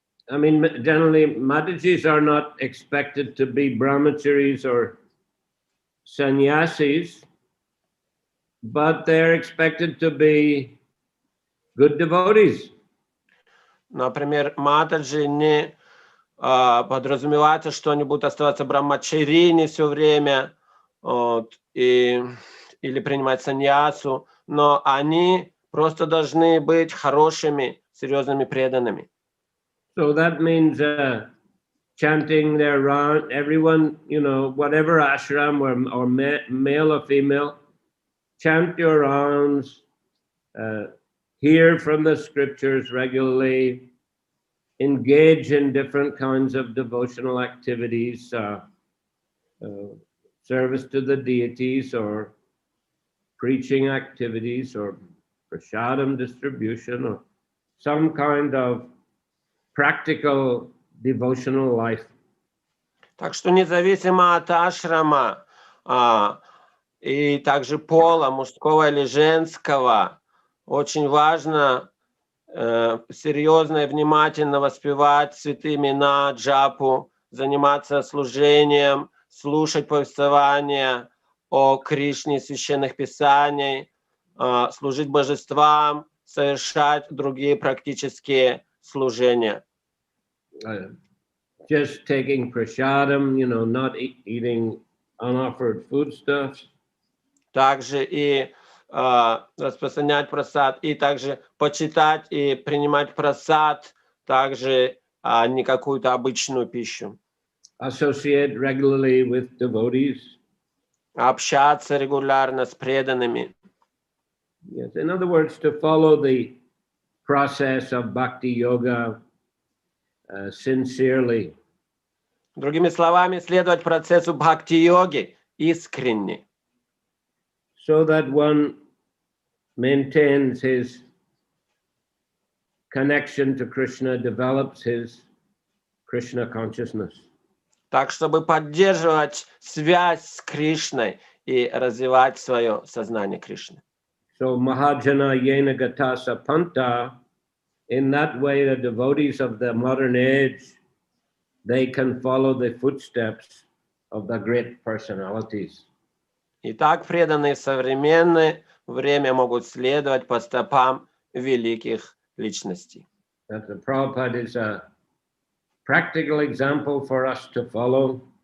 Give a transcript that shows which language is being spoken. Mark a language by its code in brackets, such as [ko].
[en] I mean, generally, Matajis are not expected to be brahmacharis or sannyasis, but they're expected to be good devotees. [ru] Например, матаджи не подразумевается, что они будут оставаться брахмачарини все время или принимать саньясу, но они просто должны быть хорошими, серьезными преданными. [en] So that means chanting their round, everyone, whatever ashram or male or female, chant your rounds, hear from the scriptures regularly, engage in different kinds of devotional activities, service to the deities or preaching activities or prasadam distribution or some kind of practical devotional life. [ru] Так что независимо от ашрама и также пола, мужского или женского, очень важно серьезно и внимательно воспевать святые имена, джапу, заниматься служением, слушать повествования о Кришне, священных писаний, служить божествам, совершать другие практические служения. [en] Just taking prasadam, not eating unoffered foodstuffs. [ru] Также и распространять прасад, и также почитать и принимать прасад, также а не какую-то обычную пищу. [en] Associate regularly with devotees. [ru] Общаться регулярно с преданными. [en] Yes, in other words, to follow the process of bhakti yoga sincerely. [ru] Другими словами, следовать процессу бхакти-йоги искренне. [en] So that one maintains his connection to Krishna, develops his Krishna consciousness. [ru] Так, чтобы поддерживать связь с Кришной и развивать свое сознание Кришны. [en] So [sa] Mahajana Yena Gatasa Panta, [en] in that way the devotees of the modern age, they can follow the footsteps of the great personalities. [ru] Итак, преданные в современное время могут следовать по стопам великих личностей. [en] That the Prabhupada is a practical example for us to follow.